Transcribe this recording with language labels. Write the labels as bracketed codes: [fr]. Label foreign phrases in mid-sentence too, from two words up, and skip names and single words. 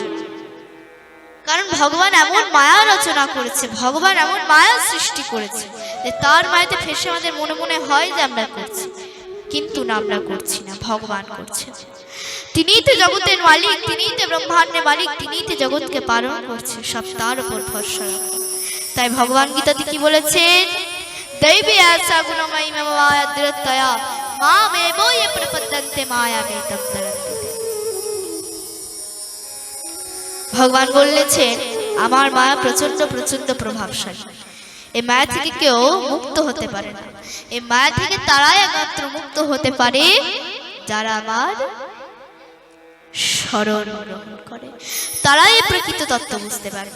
[bn] কারণ ভগবান এমন মায়া রচনা করেছে, ভগবান এমন মায়া সৃষ্টি করেছে যে তার মায়াতে ফেসে আমাদের মনে মনে হয় যে আমরা করছি, কিন্তু না, আমরা করছি না, ভগবান করছে। তিনিই তো জগতের মালিক, তিনিই তো ব্রহ্মাণ্ডের মালিক, তিনিই তো জগৎকে পালন করছে, সব তার উপর ভরসা রাখো। তাই ভগবান গীতাতে কি বলেছেন? [sa] দৈবী আশা গুণময়ী মম মায়া দৃঢ়তয়া মামেবো ये प्रपद्यन्ते मायामेतं तरन्ति। [bn] ভগবান বলেছেন আমার মায়া প্রচন্ড প্রচন্ড প্রভাবশালী। এই মায়া থেকে কেউ মুক্ত হতে পারে না। এই মায়া থেকে তারাই একমাত্র মুক্ত হতে পারে যারা আমার শরণ গ্রহণ করে, তারাই প্রকৃত তত্ত্ব বুঝতে পারবে।